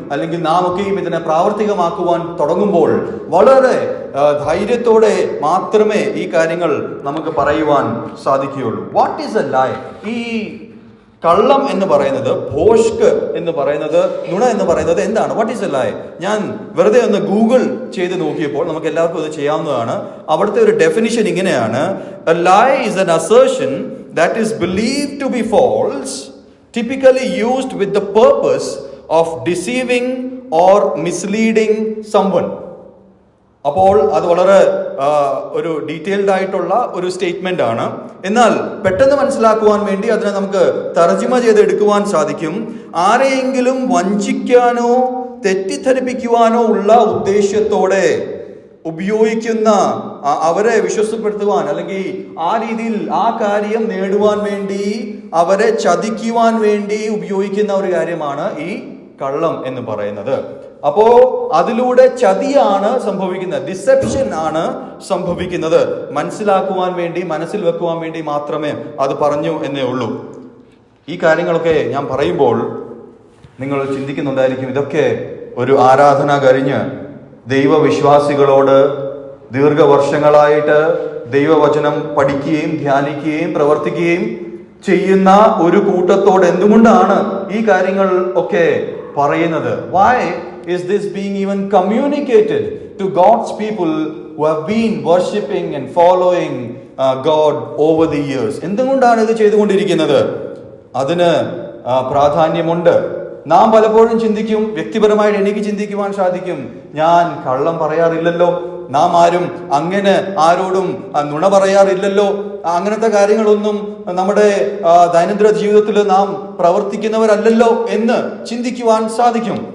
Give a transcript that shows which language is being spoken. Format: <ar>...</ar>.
<ml>അല്ലെങ്കിൽ നാം ഒക്കെയും ഇതിനെ പ്രാവർത്തികമാക്കുവാൻ തുടങ്ങുമ്പോൾ വളരെ ധൈര്യത്തോടെ മാത്രമേ ഈ കാര്യങ്ങൾ നമുക്ക് പറയുവാൻ സാധിക്കുകയുള്ളൂ.</ml> <en>What is a lie?</en> <ml>ഈ കള്ളം എന്ന് പറയുന്നത്, ഭോഷ്ക് എന്ന് പറയുന്നത്, നുണ എന്ന് പറയുന്നത് എന്താണ്?</ml> <en>What is a lie?</en> <ml>ഞാൻ വെറുതെ ഒന്ന് ഗൂഗിൾ ചെയ്ത് നോക്കിയപ്പോൾ നമുക്ക് എല്ലാവർക്കും ഇത് ചെയ്യാവുന്നതാണ്. അവിടുത്തെ ഒരു ഡെഫിനിഷൻ ഇങ്ങനെയാണ്:</ml> <en>A lie is an assertion that is believed to be false, typically used with the purpose of deceiving or misleading someone.</en> <ml>അപ്പോൾ അത് വളരെ ഒരു ഡീറ്റെയിൽഡ് ആയിട്ടുള്ള ഒരു സ്റ്റേറ്റ്മെന്റ് ആണ്. എന്നാൽ പെട്ടെന്ന് മനസ്സിലാക്കുവാൻ വേണ്ടി അതിനെ നമുക്ക് തർജിമ ചെയ്തെടുക്കുവാൻ സാധിക്കും. ആരെയെങ്കിലും വഞ്ചിക്കാനോ തെറ്റിദ്ധരിപ്പിക്കുവാനോ ഉള്ള ഉദ്ദേശ്യത്തോടെ ഉപയോഗിക്കുന്ന, അവരെ വിശ്വസപ്പെടുത്തുവാൻ അല്ലെങ്കിൽ ആ രീതിയിൽ ആ കാര്യം നേടുവാൻ വേണ്ടി, അവരെ ചതിക്കുവാൻ വേണ്ടി ഉപയോഗിക്കുന്ന ഒരു കാര്യമാണ് ഈ കള്ളം എന്ന് പറയുന്നത്. അപ്പോ അതിലൂടെ ചതിയാണ് സംഭവിക്കുന്നത്, ഡിസെപ്ഷൻ ആണ് സംഭവിക്കുന്നത്. മനസ്സിലാക്കുവാൻ വേണ്ടി, മനസ്സിൽ വെക്കുവാൻ വേണ്ടി മാത്രമേ അത് പറഞ്ഞു എന്നേ ഉള്ളൂ. ഈ കാര്യങ്ങളൊക്കെ ഞാൻ പറയുമ്പോൾ നിങ്ങൾ ചിന്തിക്കുന്നുണ്ടായിരിക്കും, ഇതൊക്കെ ഒരു ആരാധന കഴിഞ്ഞ് ദൈവവിശ്വാസികളോട് ദീർഘവർഷങ്ങളായിട്ട് ദൈവവചനം പഠിക്കുകയും ധ്യാനിക്കുകയും പ്രവർത്തിക്കുകയും ചെയ്യുന്ന ഒരു കൂട്ടത്തോട് എന്തുകൊണ്ടാണ് ഈ കാര്യങ്ങൾ ഒക്കെ പറയുന്നത്?</ml> <en>Why is this being even communicated to God's people who have been worshipping and following God over the years?</en> <ml>എന്തുകൊണ്ടാണ് ഇത് ചെയ്തുകൊണ്ടിരിക്കുന്നത്? അതിന് പ്രാധാന്യമുണ്ട്. നാം പലപ്പോഴും ചിന്തിക്കും, വ്യക്തിപരമായിട്ട് എനിക്ക് ചിന്തിക്കുവാൻ സാധിക്കും, ഞാൻ കള്ളം പറയാറില്ലല്ലോ, നാം ആരും അങ്ങനെ ആരോടും നുണ പറയാറില്ലല്ലോ, അങ്ങനത്തെ കാര്യങ്ങളൊന്നും നമ്മുടെ ദൈനംദിന ജീവിതത്തിൽ നാം പ്രവർത്തിക്കുന്നവരല്ലല്ലോ എന്ന് ചിന്തിക്കുവാൻ സാധിക്കും.</ml>